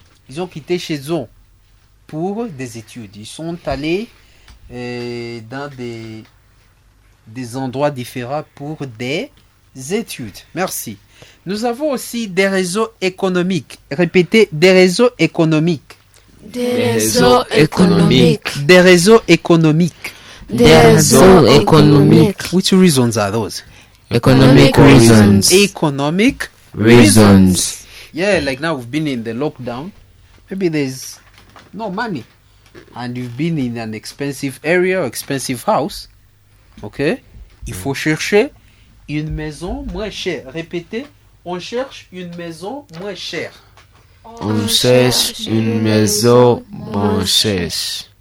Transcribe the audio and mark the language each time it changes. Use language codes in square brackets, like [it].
[fr] Ils ont quitté chez eux pour des études. Ils sont allés dans des endroits différents pour des études. Merci. Nous avons aussi des réseaux économiques. Répétez, des réseaux économiques. Des réseaux économiques. Des réseaux économiques. Des réseaux économiques. [en] Which reasons are those? Economic reasons. Economic Reasons. Yeah, like now we've been in the lockdown. Maybe there's no money. And you've been in an expensive area or expensive house. Okay? [fr] Il faut chercher une maison moins chère. Répétez, on cherche une maison moins chère. On cherche une maison moins chère.